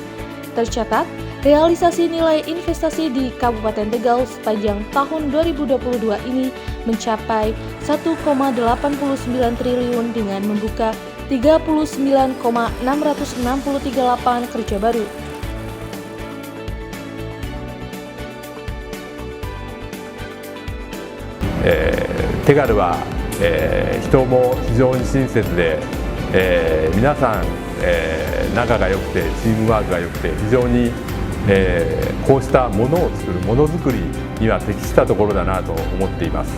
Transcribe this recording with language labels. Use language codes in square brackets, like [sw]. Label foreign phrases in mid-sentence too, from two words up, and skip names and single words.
[id] Tercatat, realisasi nilai investasi di Kabupaten Tegal sepanjang tahun 2022 ini mencapai 1,89 triliun dengan membuka 39,663 lapangan kerja baru. [ja] テガルは、人も非常に親切で、皆さん、仲が良くてチームワークが良くて非常に、こうしたものを作るものづくりには適したところだなと思っています。